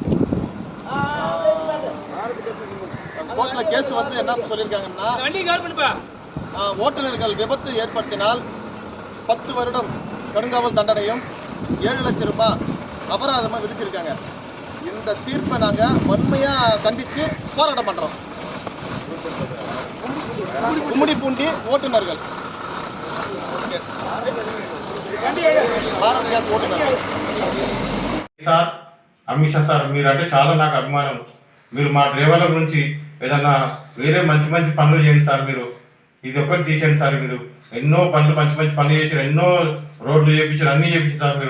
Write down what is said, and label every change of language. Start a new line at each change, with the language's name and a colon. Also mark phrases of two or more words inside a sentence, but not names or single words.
Tamil: கோர்ட்டில் கேஸ் வந்து என்ன சொல்லியிருக்காங்கன்னா, ஓட்டுநர்கள் விபத்து ஏற்படுத்தினால் 10 வருடம் கடுங்காவல் தண்டனையும் 7 லட்சம் ரூபாய் அபராதமாக விதிச்சிருக்காங்க. இந்த தீர்ப்பை நாங்கள் வன்மையாக கண்டித்து போராட்டம் பண்ணுறோம். கும்மிடிப்பூண்டி ஓட்டுநர்கள், பாரத் கேஸ் ஓட்டுநர்கள்.
Telugu: సార్ అమిత్ షా సార్, మీరంటే చాలా నాకు అభిమానం. మీరు మా డ్రైవర్ల గురించి ఏదన్నా వేరే మంచి మంచి పనులు చేయండి సార్. మీరు ఇది ఒక్కటి తీసేయండి సార్. మీరు ఎన్నో పనులు మంచి మంచి పనులు చేశారు, ఎన్నో రోడ్లు చేయించారు, అన్నీ చేయించారు సార్.